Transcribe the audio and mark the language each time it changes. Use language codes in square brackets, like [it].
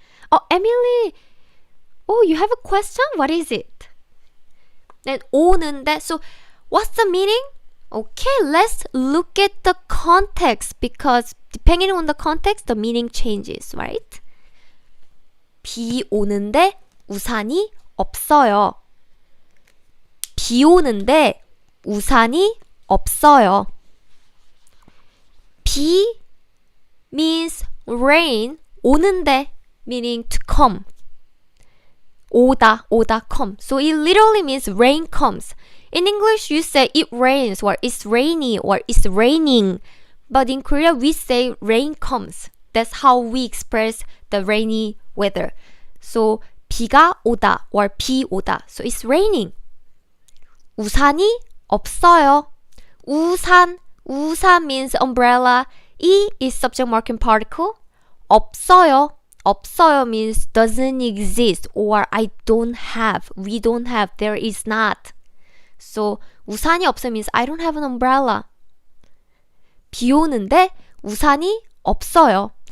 [en] Oh, Emily. Oh, you have a question? What is it? Then 오는데. So what's the meaning? Okay, let's look at the context, because depending on the context, the meaning changes, right? [ko] 비 오는데 우산이 없어요. 비 오는데 우산이 없어요. [en] 비 means rain. 오는데 meaning to come. 오다, 오다, come. So it literally means rain comes. In English, you say it rains, or it's rainy, or it's raining. But in Korea, we say rain comes. That's how we express the rainy weather. [ko] So 비가 오다, or 비 오다. [en] So it's raining. [ko] 우산이 없어요. [en] 우산, 우산 means umbrella. 이 is subject marking particle. 없어요. 없어요 means doesn't exist, or I don't have, we don't have, there is not. So [ko] 우산이 없어 [en] means I don't have an umbrella. [ko] 비 오는데 우산이 없어요.